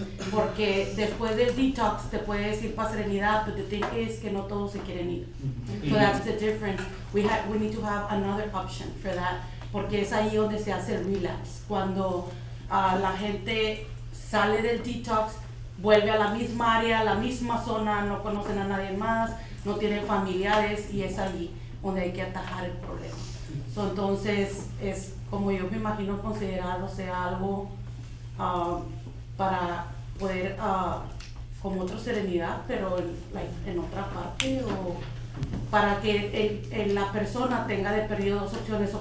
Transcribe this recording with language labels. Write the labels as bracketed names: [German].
[Spanish] Porque después del detox te puedes ir para serenidad, [English] but the thing is [Spanish] que no todos se quieren ir. [English] So that's the difference. We need to have another option for that. [Spanish] Porque es ahí donde se hace el relapse. Cuando la gente sale del detox, vuelve a la misma área, la misma zona, no conocen a nadie más, no tienen familiares, y es allí donde hay que atajar el problema. So, entonces, es como yo me imagino considerarlo sea algo para poder, como otra serenidad, pero en otra parte, o para que la persona tenga de perdido 2 opciones.